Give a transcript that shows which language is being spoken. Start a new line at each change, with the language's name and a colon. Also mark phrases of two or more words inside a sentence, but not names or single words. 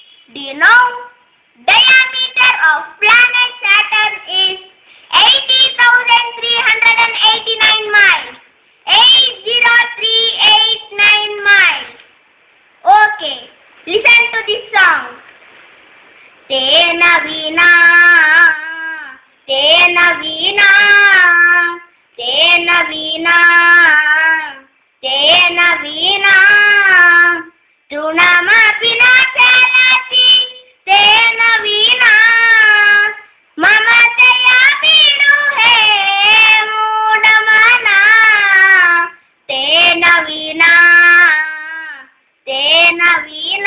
English: Do you know? Diameter of planet Saturn is 80,389 miles. 80389 miles. Okay, listen to this song. Tena vina, tena vina, tena vina, tena vina, tunamapi na chalati, tena vina, mamataya bidu he mudamana, tena vina, tena vina.